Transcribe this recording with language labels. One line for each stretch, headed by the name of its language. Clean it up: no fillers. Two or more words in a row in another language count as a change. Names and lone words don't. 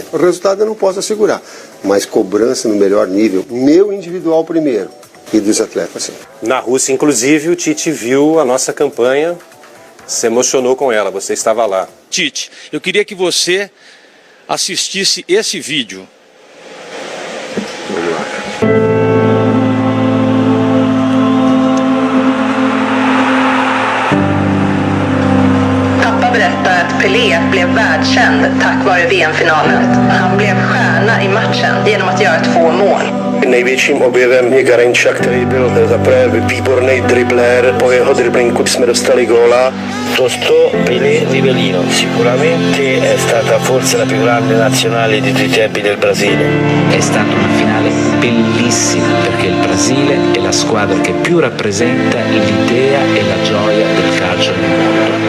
Portuguese: O resultado eu não posso assegurar, mas cobrança no melhor nível, meu individual primeiro e dos atletas sim. Na Rússia, inclusive, o Tite viu a nossa campanha, se emocionou com ela, você estava lá. Tite, eu queria que você assistisse esse vídeo. Vamos lá.
Swedish: Berättar att Pelé blev världskänd tack vare VM-finalen. Han blev stjärna i matchen genom att göra 2 mål.
Czech: Největším objevem je Garančák, který byl zaprvé výborný dribler, po jeho driblinku jsme dostali góla.
Italian: Tosto Pelé Rivellino, sicuramente è stata forse la più grande nazionale di tutti i tempi del Brasile. È stata una finale bellissima perché il Brasile è la squadra che più rappresenta l'idea e la gioia del calcio nel mondo.